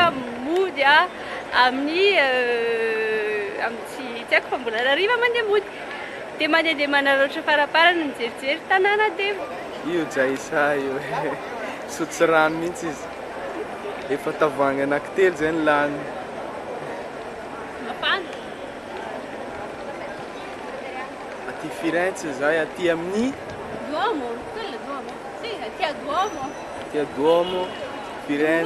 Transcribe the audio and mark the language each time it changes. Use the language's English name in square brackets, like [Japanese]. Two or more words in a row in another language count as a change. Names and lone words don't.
[Malagasy] mody amin'ny tsy haiko fa mbola rariva mandeha mody dia mandeha manaratra faraparany mijerijery tanàna dia io jaisa io sotso rano mihitsy izy efa tavoahangy anankitelo zay ny lany mafana aty Firenze zay aty amin'ny [Italian] Duomo, quella è Duomo? Sì, [Malagasy] aty a [Italian] Duomo. [Malagasy] Aty a Duomo, Firenze.